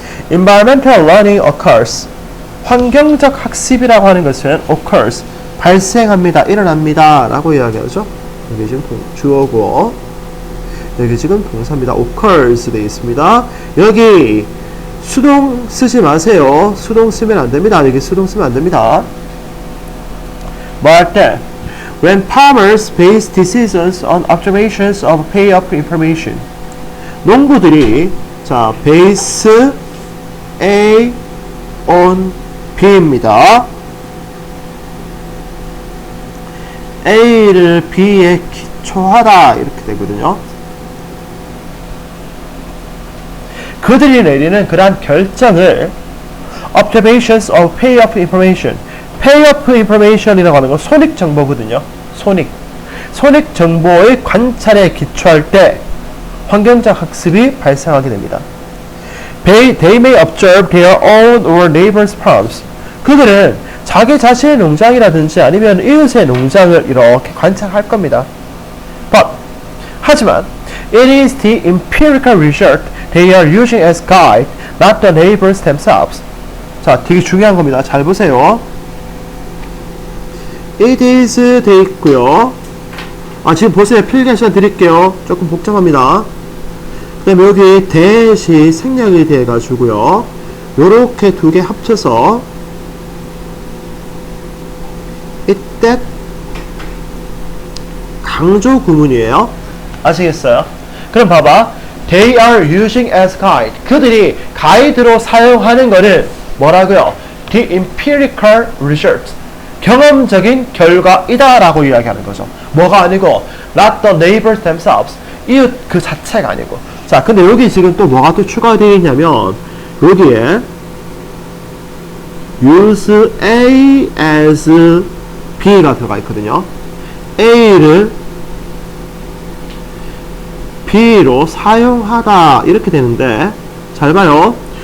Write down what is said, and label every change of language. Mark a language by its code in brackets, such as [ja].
[en] Environmental learning occurs. [ko] 환경적 학습이라고 하는 것은 occurs. 발생합니다. 일어납니다. 라고 이야기하죠. 여기 지금 주어고 여기 지금 동사입니다. occurs 되어 있습니다. 여기 수동 쓰지 마세요. 수동 쓰면 안 됩니다. 여기 수동 쓰면 안 됩니다. 뭐 할 때? [en] When farmers base decisions on observations of payoff information. [ko] 농부들이 자, [en] base A on B [ko] 입니다. A를 B에 기초하다 이렇게 되거든요. 그들이 내리는 그러한 결정을 [en] observations of payoff information. payoff information [ko] 이라고 하는 건 손익 정보거든요. 손익 정보의 관찰에 기초할 때 환경적 학습이 발생하게 됩니다. [en] They may observe their own or neighbor's farms. [ko] 그들은 자기 자신의 농장이라든지 아니면 이웃의 농장을 이렇게 관찰할 겁니다. 하지만 [en] it is the empirical result they are using as guide, not the neighbors themselves. [ko] 자, 되게 중요한 겁니다. 잘 보세요. it is 돼 있고요. 지금 보세요. 필기 시간 드릴게요. 조금 복잡합니다. 그 다음에 여기 대시 생략이 돼가지고요. 요렇게 두 개 합쳐서 이때 강조 구문이에요. 아시겠어요? 그럼 봐봐. [en] They are using as guide. [ko] 그들이 가이드로 사용하는 거는 뭐라고요? [en] the empirical result. [ko] 경험적인 결과이다라고 이야기하는 거죠. 뭐가 아니고 [en] not the neighbors themselves. [ko] 이웃 그 자체가 아니고. 자, 근데 여기 지금 또 뭐가 또 추가되어 있냐면 여기에 [en] use A as B [ko] 가 들어가 있거든요. A를 B로 사용하다 이렇게 되는데 잘 봐요.